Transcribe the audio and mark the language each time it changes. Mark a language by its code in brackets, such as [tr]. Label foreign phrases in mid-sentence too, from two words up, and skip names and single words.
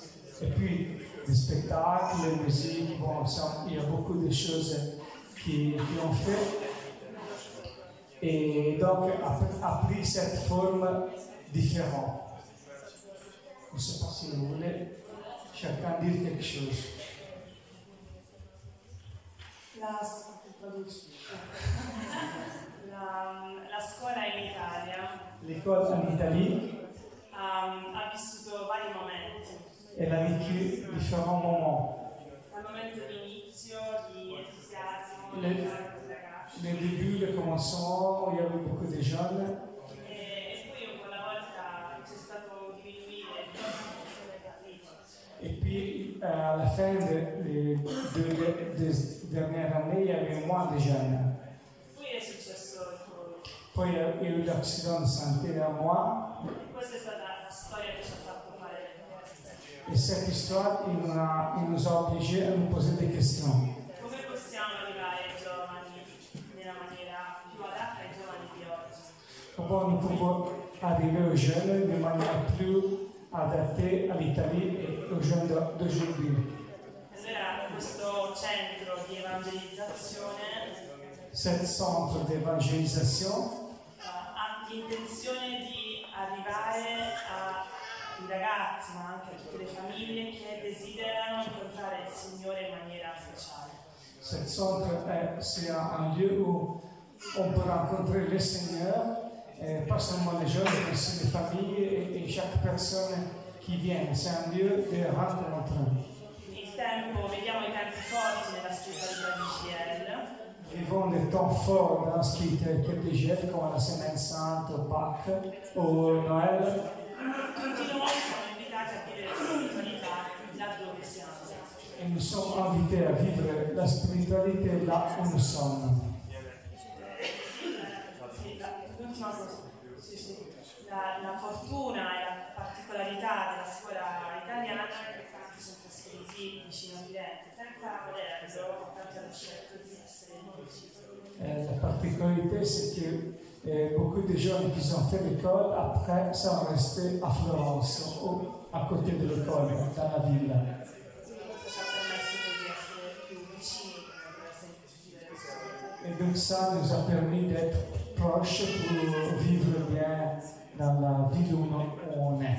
[fr] Et puis, les spectacles, les musiques, bon, il y a beaucoup de choses qui ont fait. Et donc, a pris cette forme différente. Je ne sais pas si vous voulez chacun dire quelque chose. [it] La scuola in Italia [fr] l'école en Italie [it] ha vissuto vari momenti. [fr] Elle a vécu différents moments. [it] Dal momento di inizio, di entusiasmo, di ragazzi. [fr] Le début, le commencement, il y avait beaucoup de jeunes. [it] E poi con la volta c'è stato diminuire il numero delle partite. [fr] Et puis, à la fin des deux dernières années, il y avait moins de jeunes. [it] Poi è successo il Covid. [fr] Puis, il y a eu l'accident de santé à moi. [it] Questa è stata la storia che ci ha fatto fare le richieste. [fr] Et cette histoire, il nous a obligés à nous poser des questions. [it] Come possiamo arrivare ai giovani nella maniera più adatta ai giovani di oggi? [fr] Comment nous pouvons arriver aux jeunes de manière plus adaptée à l'Italie et aux jeunes d'aujourd'hui. [it] Allora questo centro di evangelizzazione [fr] Cet centre d'évangélisation [it] ha l'intenzione di arrivare ai ragazzi, ma anche a tutte le famiglie che desiderano incontrare il Signore in maniera speciale. [fr] Cet centre, c'est un lieu où on peut rencontrer le Seigneur, pas seulement les jeunes, mais aussi les familles et chaque personne qui vient. C'est un lieu de rencontre. [it] Vediamo i tempi forti nella spiritualità di GL. [fr] Vivons des temps forts dans ce qui était GL, comme la Semaine Sainte, au Pâques, au Noël. [it] Tutti noi siamo invitati a vivere la spiritualità laddove siamo. [fr] Et nous sommes invités à vivre la spiritualité là où nous sommes. [it] L'ultima cosa, la fortuna e la particolarità della scuola italiana è che tanti sono trasferiti vicino a Firenze, senza volerlo, tanti hanno scelto di essere vicini. [fr] La particularité, c'est que beaucoup de jeunes qui ont fait l'école, après, sont restés à Florence, à côté de l'école, dans la ville. Et donc ça nous a permis d'être proches pour vivre bien dans la ville où on est.